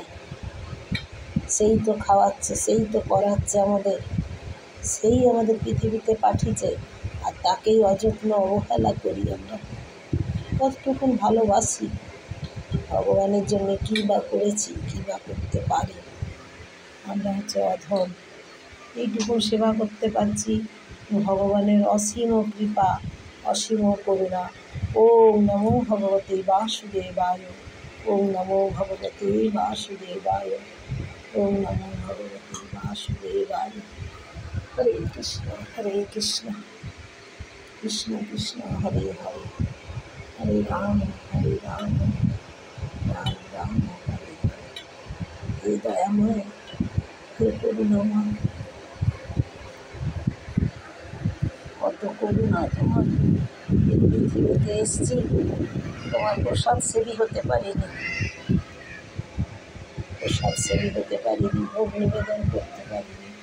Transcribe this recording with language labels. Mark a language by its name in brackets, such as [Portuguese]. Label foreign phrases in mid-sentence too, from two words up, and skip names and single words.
[Bangla] সেই তো খাওয়াচ্ছে, সেই তো পড়াচ্ছে আমাদের, সেই আমাদের পৃথিবীতে পাঠিয়েছে, আর তাকেই অযত্ন অবহেলা করি আমরা। কতটুকুন ভালোবাসি, ভগবানের জন্য কী বা করেছি, কী বা করতে পারি? আমরা হচ্ছে অধম। এইটুকুন সেবা করতে পারছি, ভগবানের অসীম কৃপা, অসীম করুণা। [Sanskrit] ওম নমো ভগবতে বাসুদেবায়, ওম নমো ভগবতে বাসুদেবায়, ওম নমো ভগবতে বাসুদেবায়। হরে কৃষ্ণ কৃষ্ণ কৃষ্ণ হরে হরে, হরে রাম রাম রাম হরে হরে। [Bangla] হে দয়াময়, হে করুণাময়, কত করুণা তোমার। এই পৃথিবীতে এসেছি, তোমার প্রসাদ সেবী হতে পারিনি, ভোগ নিবেদন করতে পারিনি।